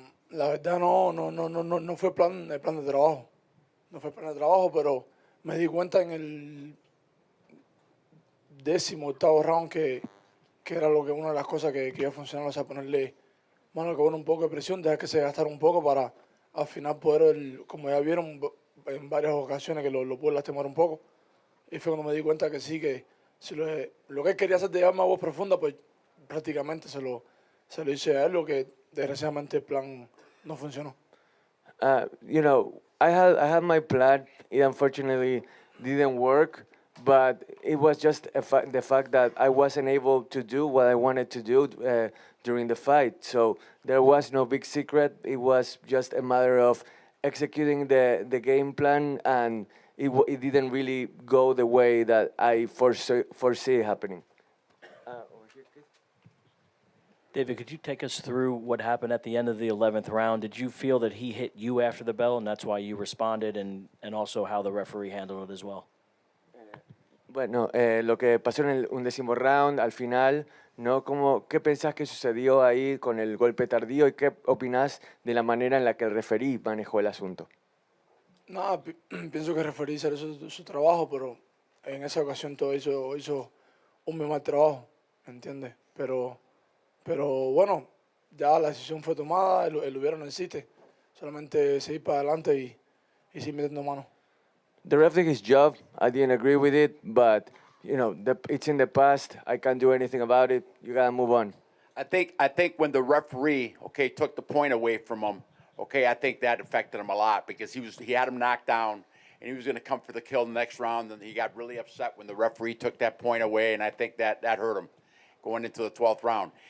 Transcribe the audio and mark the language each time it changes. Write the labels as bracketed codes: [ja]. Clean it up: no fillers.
[es] La verdad no fue el plan de trabajo. No fue el plan de trabajo, pero me di cuenta en el 18º round que era una de las cosas que iba a funcionar, o sea, ponerle mano que bueno, un poco de presión, dejar que se gastara un poco para al final poder, como ya vieron en varias ocasiones que lo pude lastimar un poco. Y fue cuando me di cuenta que sí, que si lo que él quería hacer de llevarme a voz profunda, pues prácticamente se lo hice a él, lo que desgraciadamente el plan no funcionó. [en] I had my plan. It unfortunately didn't work, but it was just the fact that I wasn't able to do what I wanted to do during the fight. So there was no big secret. It was just a matter of executing the game plan, and it didn't really go the way that I foresee happening. David, could you take us through what happened at the end of the 11th round? Did you feel that he hit you after the bell, and that's why you responded, and also how the referee handled it as well? [es] Bueno, lo que pasó en el 11º round, al final, ¿no? ¿Qué pensás que sucedió ahí con el golpe tardío y qué opinás de la manera en la que el referee manejó el asunto? Nada, pienso que el referee hizo su trabajo, pero en esa ocasión todo hizo un muy mal trabajo, ¿entiendes? Pero bueno, ya la decisión fue tomada, el hubiera no existe. Solamente seguir para adelante y seguir metiendo mano. [en] The ref did his job. I didn't agree with it, but it's in the past. I can't do anything about it. You gotta move on. I think when the referee, took the point away from him, I think that affected him a lot because he had him knocked down and he was going to come for the kill the next round, and he got really upset when the referee took that point away, and I think that hurt him going into the 12th round.